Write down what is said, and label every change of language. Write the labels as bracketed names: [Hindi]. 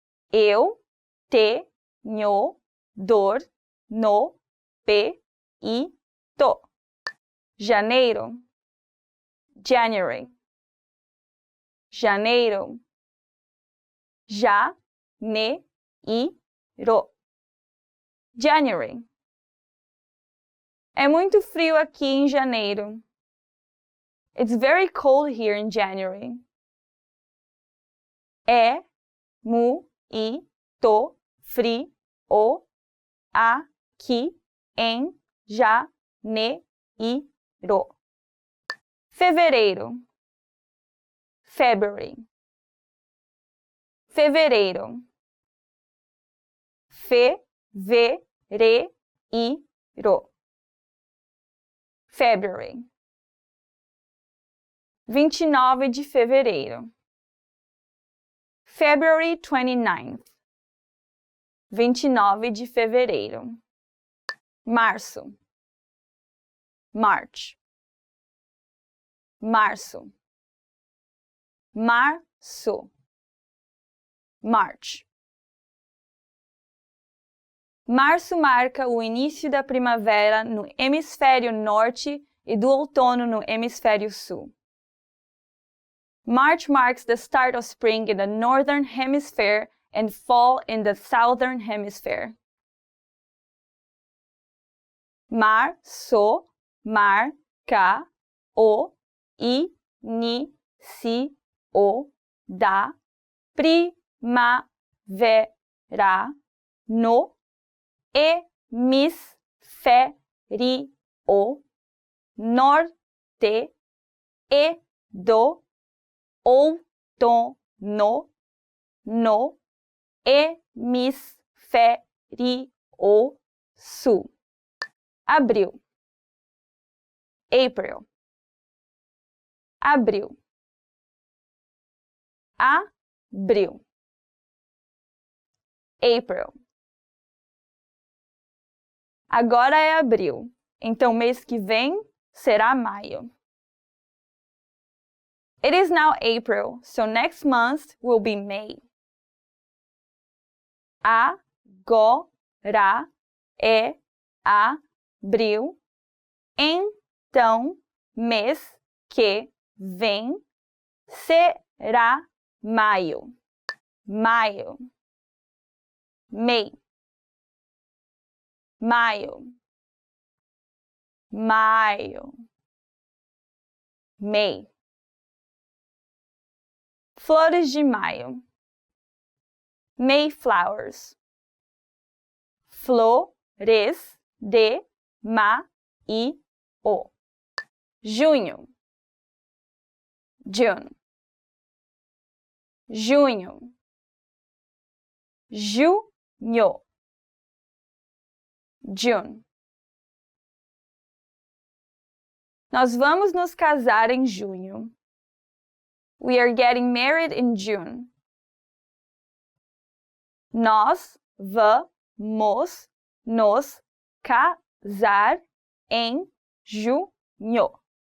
[Portuguese] Eu tenho dor no peito. Janeiro, [English] January, [Portuguese] janeiro, janeiro, January. É muito frio aqui em janeiro. [English] It's very cold here in January. [Portuguese] É muito frio aqui em janeiro. Fevereiro, [English] February, [Portuguese] fevereiro, fevereiro, February. 29 de fevereiro, [English] February 29th, [Portuguese] 29 de fevereiro. Março, [English] March, [Portuguese] março, março, March. Março marca o início da primavera no hemisfério norte e do outono no hemisfério sul. [English] March marks the start of spring in the northern hemisphere and fall in the southern hemisphere. [Portuguese] Março marca o início da primavera no hemisfério norte e do outono no hemisfério sul. Abril. [English] April. [Portuguese] Abril. Abril. [English] April. [Portuguese] Agora é abril, então mês que vem será maio. [English] It is now April, so next month will be May. [Portuguese] Agora é abril, então mês que vem será maio. Maio. [English] May. [Portuguese] Maio. Maio. [English] May. [Portuguese] Flores de maio. [English] Mayflowers. [Portuguese] Flores de maio. Junho. [English] June. [Portuguese] Junho. Junho. [English] June. [Portuguese] Nós vamos nos casar em junho. [English] We are getting married in June. [Portuguese] Nós vamos nos casar em junho.